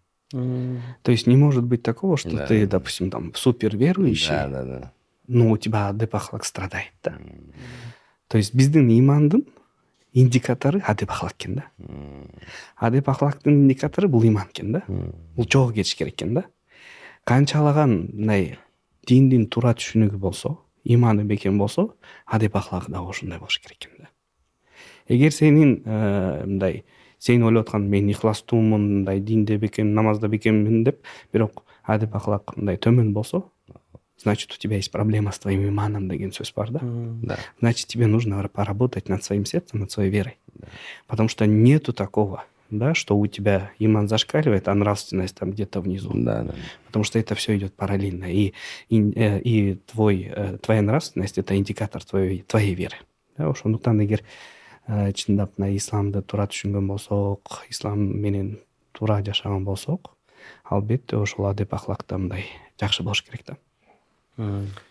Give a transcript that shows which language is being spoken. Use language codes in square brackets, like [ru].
[ru] То есть не может быть такого, что ты, допустим, там супер верующий, но у тебя адеп ахлак страдает, да. [ky] То есть биздин имандын индикатору адеп ахлак экен да. Адеп ахлактын индикатору бул иман экен да. Бул жолго кетиш керек экен да. Канчалаган мындай диндин туура түшүнүгү болсо, иманы бекем болсо, адеп ахлагы да ошондой болуш керек экен да. Эгер сенин мындай сен ойлоп аткан мен ихластуумун, мындай динде бекем, намазда бекеммин деп, бирок адеп ахлак мындай төмөн болсо, [ru] значит, у тебя есть проблема с твоим иманом [ky] деген сөз бар да. [ru] Значит, тебе нужно поработать над своим сердцем, над своей верой. Потому что нету такого, да, что у тебя иман зашкаливает, а нравственность там где-то внизу. Потому что это все идет параллельно. И твоя нравственность — это индикатор твоей веры. [ky] Да, ошондуктан эгер чындап мына исламды туура түшүнгөн болсок, ислам менен туура жашаган болсок, албетте ошол адеп ахлакта мындай жакшы болуш керек да.